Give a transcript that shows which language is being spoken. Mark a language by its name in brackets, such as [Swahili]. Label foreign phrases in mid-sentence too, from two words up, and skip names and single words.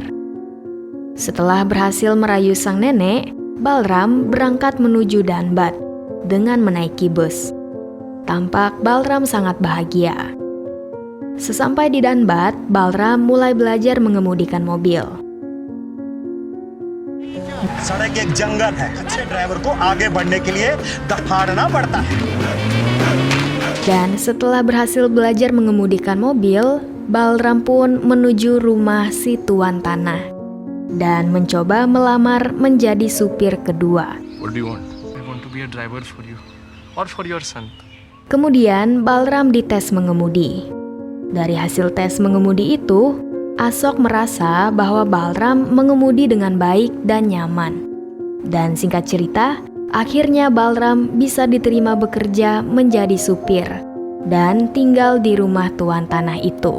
[Indonesian] Setelah berhasil merayu sang nenek, Balram berangkat menuju Dhanbad dengan menaiki bus. Tampak Balram sangat bahagia. Sesampai di Dhanbad, Balram mulai belajar mengemudikan mobil. [Hindi] सड़क एक जंगल है अच्छे ड्राइवर को आगे बढ़ने के लिए दहाड़ना पड़ता है. [Indonesian] Dan setelah berhasil belajar mengemudikan mobil, Balram pun menuju rumah si tuan tanah dan mencoba melamar menjadi supir kedua. [English] What do you want? I want to be a driver for you or for your son. [Indonesian] Kemudian Balram dites mengemudi. Dari hasil tes mengemudi itu, Ashok merasa bahwa Balram mengemudi dengan baik dan nyaman. Dan singkat cerita, akhirnya Balram bisa diterima bekerja menjadi supir dan tinggal di rumah tuan tanah itu.